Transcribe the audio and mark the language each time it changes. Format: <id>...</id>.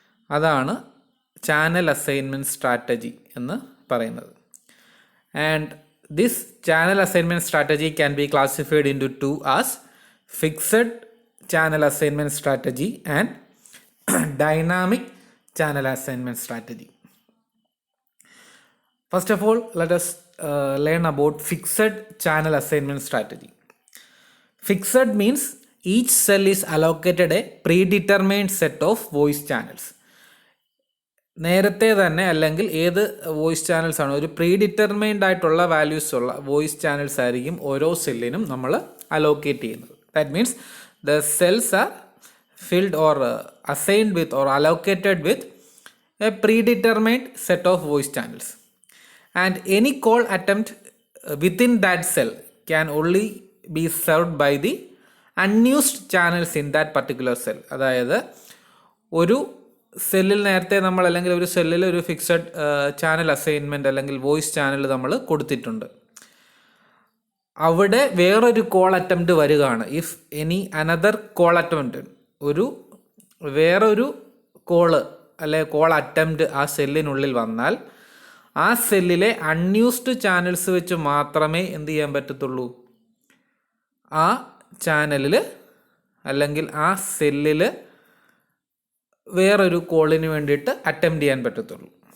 <ml>അതാണ് channel assignment strategy എന്ന് പറയുന്നത്.</ml> <en>And this channel assignment strategy can be classified into two as fixed channel assignment strategy and dynamic channel assignment strategy. First of all, let us learn about fixed channel assignment strategy. Fixed means each cell is allocated a predetermined set of voice channels.</en> <ml>നേരത്തെ തന്നെ, അല്ലെങ്കിൽ ഏത് voice channels ആണോ, ഒരു predetermined ആയിട്ടുള്ള values ഉള്ള voice channels ആയിരിക്കും ഓരോ സെല്ലിനും നമ്മൾ അലോക്കേറ്റ് ചെയ്യുന്നത്.</ml> <en>That means the cells are filled or assigned with or allocated with a predetermined set of voice channels, and any call attempt within that cell can only be served by the unused channels in that particular cell.</en> <ml>അതായത് ഒരു സെല്ലിൽ നേരത്തെ നമ്മൾ, അല്ലെങ്കിൽ ഒരു സെല്ലിൽ ഒരു fixed channel assignment അല്ലെങ്കിൽ വോയിസ് ചാനൽ നമ്മൾ കൊടുത്തിട്ടുണ്ട്. അവിടെ വേറൊരു കോൾ അറ്റംപ്റ്റ് വരികയാണ്.</ml> <en>if any another call attempt,</en> <ml>വേറൊരു കോള് അല്ലെ കോൾ അറ്റംപ്റ്റ് ആ സെല്ലിനുള്ളിൽ വന്നാൽ, ആ സെല്ലിലെ അൺയൂസ്ഡ് ചാനൽസ് വെച്ച് മാത്രമേ എന്ത് ചെയ്യാൻ പറ്റത്തുള്ളൂ, ആ ചാനലിൽ അല്ലെങ്കിൽ ആ സെല്ലിൽ വേറൊരു കോളിന് വേണ്ടിയിട്ട് അറ്റംപ്റ്റ് ചെയ്യാൻ പറ്റത്തുള്ളൂ.</ml>